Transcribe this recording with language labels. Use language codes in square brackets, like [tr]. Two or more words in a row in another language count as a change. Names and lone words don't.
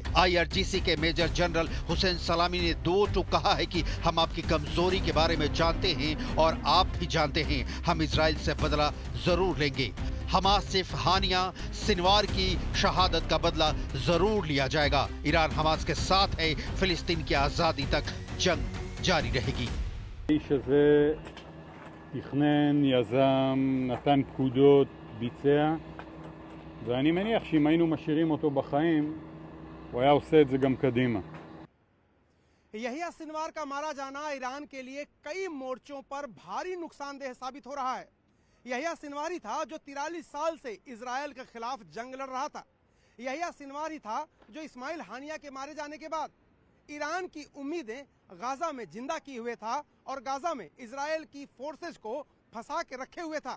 [hi] IRGC के मेजर जनरल हुसैन सलामी ने दो टूक कहा है कि हम आपकी कमजोरी के बारे में जानते हैं और आप भी जानते हैं, हम इजराइल से बदला जरूर लेंगे। हमास चीफ याह्या सिनवार की शहादत का बदला जरूर लिया जाएगा। ईरान हमास के साथ है, फिलिस्तीन की आजादी तक जंग जारी रहेगी। [he] תכנן, יזם, נתן פקודות, ביצע, ואני מניח שאם היינו משאירים אותו בחיים, הוא היה עושה את זה גם קדימה. [hi] याह्या सिनवार का मारा जाना ईरान के लिए कई मोर्चों पर भारी नुकसानदेह साबित हो रहा है। याह्या सिनवार ही था जो 43 साल से इजराइल के खिलाफ जंग लड़ रहा था। याह्या सिनवार ही था जो इस्माइल हानिया के मारे जाने के बाद ईरान की उम्मीदें गाजा में जिंदा किए हुए था और गाजा में इजराइल की फोर्सेस को फंसा के रखे हुए था।